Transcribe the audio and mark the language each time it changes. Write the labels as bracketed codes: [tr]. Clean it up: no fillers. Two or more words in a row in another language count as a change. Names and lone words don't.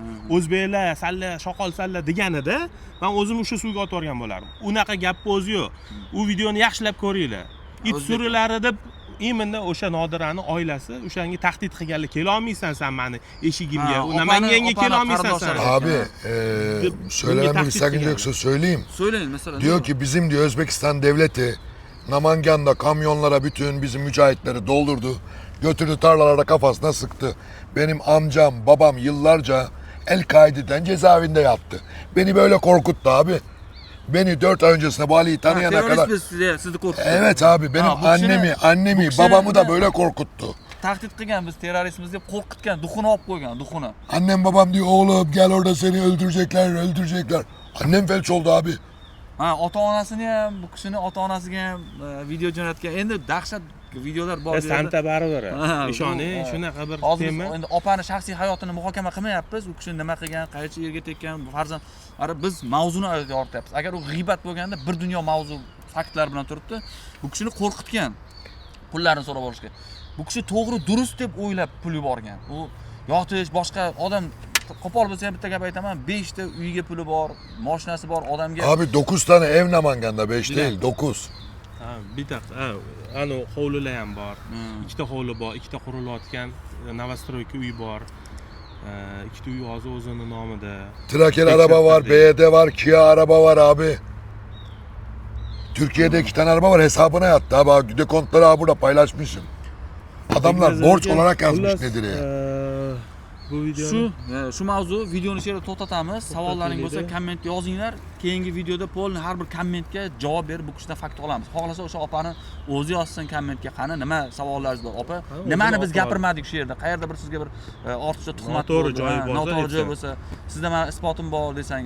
[uz] O'zbeklar, salla, shoqol salla deganida, men o'zim o'sha suvga otib yuborgan bo'lardim. Unaqa gap o'zi yo'q. U videoni yaxshilab ko'ringlar. It surulari deb imenda o'sha Nodirani oilasi o'shanga tahdid qilganlar, kela olmaysan sen meni eshigimga, Namanganga kela olmaysan sen. [tr] Abi söylemem bir sakınca yoksa söyleyeyim. Söyleyin mesela. Diyor ki bizim diyor Özbekistan devleti Namangan'da kamyonlara bütün bizim mücahitleri doldurdu. Götürdü tarlalara kafasına sıktı. Benim amcam, babam yıllarca El-Kaide'den cezaevinde yattı. Beni böyle korkuttu abi. Beni 4 ay öncesinde bu Ali'yi tanıyana kadar. Sizi korkuttu. Evet abi benim annemi, babamı da böyle korkuttu. [uz] Tahdid qilgan, biz terroristmiz deb qo'rqitgan, duxuni olib qo'ygan, duxuni. [tr] Annem babam diyor oğlum gel orada seni öldürecekler. Annem felç oldu abi. [uz] Ota-onasini ham, bu kishini ota-onasiga ham video jo'natgan. Endi dahshat videolar bor. Santa baribir. Ishoning, shunaqa bir tema. Endi opani shaxsiy hayotini muhokama qilmayapmiz. U kishi nima qilgan, qayercha yerga tekkan, farzand. Biz mavzuni yorityapmiz. Agar u g'iybat bo'lganda bir dunyo mavzu faktlar bilan turibdi. Bu kishini qo'rqitgan. Pullarini so'rab olishga. Bu kishi to'g'ri, durust deb o'ylab pul yuborgan. U yotish, boshqa odam qo'pol bo'lsa ham bitta gap aytaman, 5 ta uyiga puli bor, mashinasi bor odamga. [tr] Abi 9 tane ev Namangan'da, 5 değil, 9. [uz] Bitta, ana hovlilar ham bor. 2 ta hovli bor, 2 ta qurilayotgan novostroyka uy bor. 2 ta uy hozir o'zini nomida. [tr] Traker araba var, BYD var, Kia araba var abi. Türkiye'de 2 tane araba var, hesabına yattı abi. Dekontları abi burada paylaşmışım. Adamlar borç olarak yazmış nedir ya. [uz] Bu video shu mavzu videoni shu yerda to'xtatamiz. Savollaring bo'lsa komment yozinglar. Keyingi videoda polni har bir kommentga javob berib bu kishidan fakt olamiz. Xohlasa o'sha opani o'zi yozsin kommentga, qani nima savollaringiz bor opa? Nimani biz gapirmadik shu yerda? Qayerda bir sizga bir ortiqcha tuhmat noto'g'ri joy bo'lsa, sizda men isbotim bor desangiz.